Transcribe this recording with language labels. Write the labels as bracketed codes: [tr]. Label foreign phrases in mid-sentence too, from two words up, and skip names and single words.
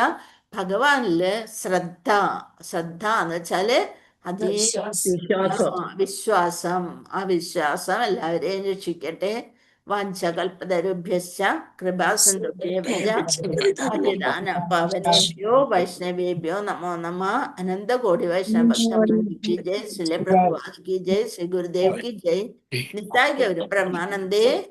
[ml] ഭഗവാനില് ശ്രദ്ധ എന്ന് വെച്ചാല് വിശ്വാസം. ആ വിശ്വാസം എല്ലാവരെയും രക്ഷിക്കട്ടെ. [sa] വാഞ്ചകൽപതരുഭ്യശ്ച കൃപാസിന്ധുഭ്യശ്ച പവനേഭ്യോ വൈഷ്ണവേഭ്യോ നമോ നമഃ. [hi] അനന്തകോടി വൈഷ്ണവ की जय, श्री प्रभुपाद की जय, श्री गुरुदेव की जय, निताय गौर ब्रह्मानंदे।